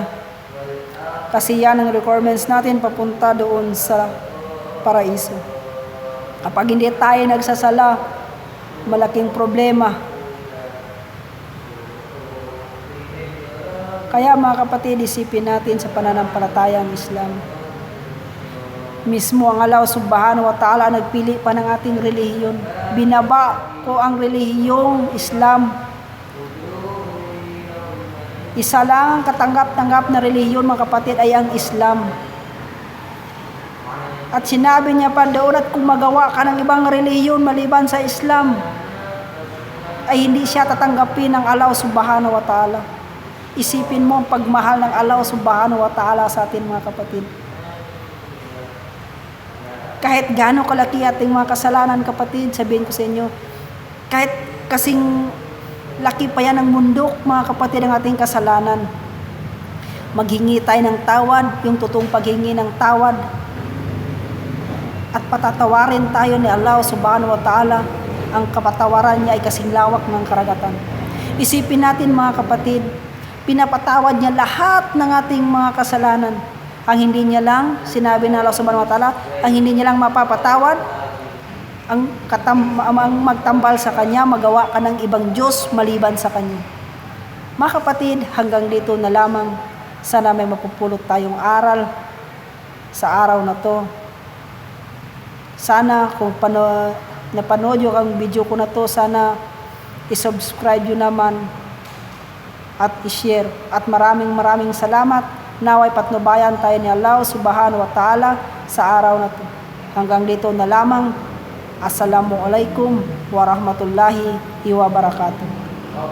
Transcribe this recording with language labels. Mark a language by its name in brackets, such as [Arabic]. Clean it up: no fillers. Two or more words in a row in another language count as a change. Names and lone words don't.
[Filipino] Kasi yan ang requirements natin papunta doon sa paraiso. Kapag hindi tayo nagsasala, malaking problema. Kaya mga kapatid, isipin natin sa pananampalatayang Islam. Mismo ang Allah [Arabic] subhanahu wa ta'ala [Filipino] nagpili pa ng ating relihiyon. Binaba ko ang relihiyong Islam. Isa lang ang katanggap-tanggap na relihiyon mga kapatid ay ang Islam. At sinabi niya pa doon, at kung magawa ka ng ibang relihiyon maliban sa Islam, ay hindi siya tatanggapin ng Allah [Arabic] subhanahu wa ta'ala. [Filipino] Isipin mo ang pagmahal ng Allah [Arabic] subhanahu wa ta'ala [Filipino] sa atin mga kapatid. Kahit gaano kalaki ating mga kasalanan kapatid, sabihin ko sa inyo, kahit kasing laki pa yan ng mundok, mga kapatid, ang ating kasalanan. Maghingi tayo ng tawad, yung totoong paghingi ng tawad. At patatawarin tayo ni Allah [Arabic] subhanahu wa ta'ala. [Filipino] Ang kapatawaran niya ay kasing lawak ng karagatan. Isipin natin mga kapatid, pinapatawad niya lahat ng ating mga kasalanan. Ang hindi niya lang, sinabi ng Allah [Arabic] subhanahu wa ta'ala, [Filipino] ang hindi niya lang mapapatawad, ang magtambal sa Kanya, magawa ka ng ibang Diyos maliban sa Kanya. Mga kapatid, hanggang dito na lamang. Sana may mapupulot tayong aral sa araw na to. Sana kung napanood yung ang video ko na to, sana isubscribe yun naman at i-share. At maraming salamat. Naway patnubayan tayo ni Allah [Arabic] subhanahu wa ta'ala [Filipino] sa araw na to. Hanggang dito na lamang. [Arabic] Assalamualaikum warahmatullahi wabarakatuh.